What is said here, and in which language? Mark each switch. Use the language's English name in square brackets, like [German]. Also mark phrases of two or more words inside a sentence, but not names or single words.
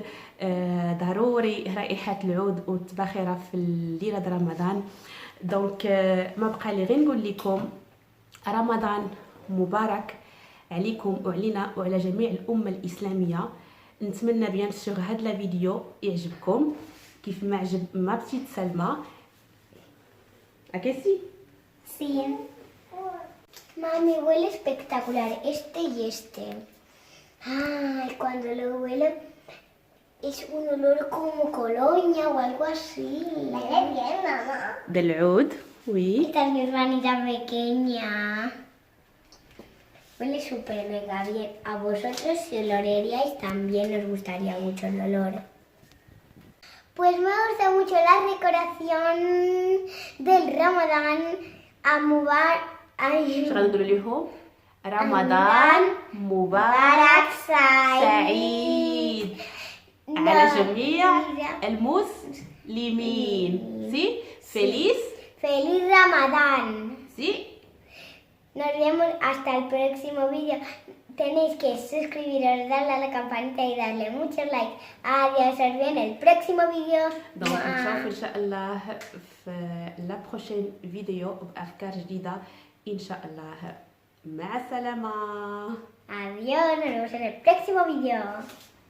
[Arabic] ضروري رائحه العود والتباخره في ليله رمضان. دونك ما بقى لي غير نقول لكم رمضان مبارك عليكم وعلينا وعلى جميع الأمة الإسلامية. نتمنى [French] bien sûr [Arabic] هاد [French] la vidéo [Arabic] يعجبكم كيف ما عجب [French] ma petite [Arabic] سلمى. [Spanish] ¿A Sí. Mami, huele espectacular este y este. Ay, cuando lo huele es un olor como colonia o algo así. Huele bien, mamá. Del oud, oui. Esta es mi hermanita pequeña. Huele súper mega bien. A vosotros si lo oleríais también os gustaría mucho el olor. Pues me gusta mucho la decoración del Ramadán. [Arabic] اش غنقولوا لهم؟ رمضان مبارك سعيد على جميع المسلمين. [Spanish] Sí, feliz Ramadán. Sí. Nos vemos hasta el próximo vídeo. Tenéis que suscribiros, darle a la campanita y darle muchos likes. Adiós, os veo en el próximo vídeo. [Arabic] دونك نشوف ان شاء الله في [French] la prochaine vidéo [Arabic] بافكار جديده ان شاء الله. مع السلامه. [Spanish] Adiós, nos vemos en el próximo vídeo.